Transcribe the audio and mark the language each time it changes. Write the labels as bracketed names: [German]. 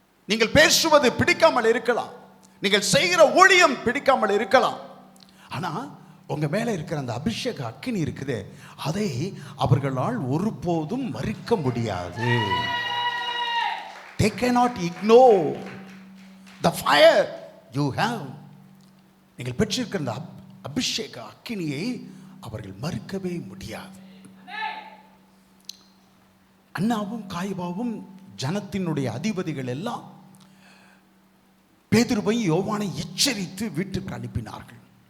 [Tamil] நீங்கள் பேசுவது பிடிக்காமல் இருக்கலாம், நீங்கள் செய்கிற ஊழியம் பிடிக்காமல் இருக்கலாம். ஆனா உங்க மேல இருக்கிற அந்த அபிஷேக அக்கினி இருக்குது, அதை அவர்களால் ஒருபோதும் மறுக்க முடியாது. [English] They cannot ignore the fire you have. [Tamil] நீங்கள் பெற்றிருக்கிற அந்த அபிஷேக அக்கினியை அவர்கள் மறுக்கவே முடியாது. அன்னாவும் காய்பாவும் ஜனத்தினுடைய அதிபதிகள் எல்லாம் பேதுருவை யோவானை எச்சரித்து வீட்டுக்கு அனுப்பினார்கள்.